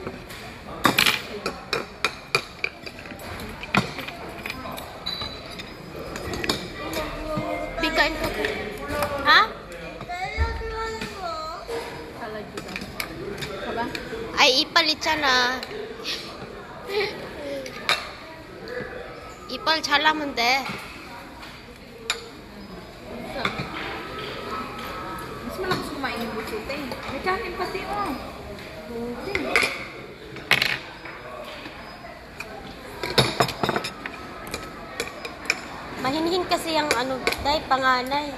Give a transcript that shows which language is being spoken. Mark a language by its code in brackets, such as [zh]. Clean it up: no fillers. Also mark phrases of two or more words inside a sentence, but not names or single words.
[tl] Bigkain ko. Ha? Salad dito. Kaba? Ay, ipalit siya na. [ko] 이빨 잘라면 돼. [tl] Mas malakas kumain yung butsute. May kanin pati oh. Hindi. Mahinhin kasi yung ano, dahil panganay.